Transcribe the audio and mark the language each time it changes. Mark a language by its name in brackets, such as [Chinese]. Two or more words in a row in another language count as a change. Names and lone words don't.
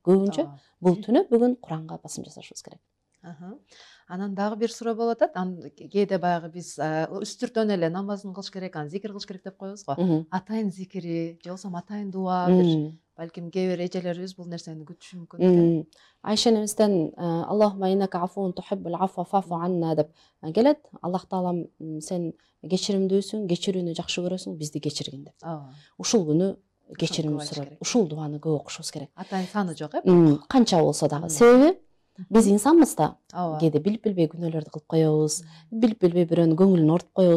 [Kyrgyz] Көбүнчө бул түнү бүгүн Куранга басым жасашыбыз керек. Анан дагы бир суроо болуп атат. Кээде баягы биз үстүртөн эле намазын кылыш керек, зикир кылыш керек деп коебуз го. Атайын зикири, же болбосо атайын дуа, бир балким кээ бир эжелерибиз бул нерсени күтүшү мүмкүн. Айша энемизден [Arabic] اللهم إنك عفو تحب العفو فاعف عنا [Kyrgyz] деп келет. Аллах таалам сен кечиримдүүсүң, кечирүүнү жакшы көрөсүң, бизди кечиргин деп. Ушул күнү кечирим сурап, ушул дуаны көп окушубуз керек. Атайын саны жок, канча болсо дагы. Себеби биз инсанбыз да. Кээде билип билбей күнөөлөрдү кылып коебуз, билип билбей бирөөнүн көңүлүн ортуп коебуз.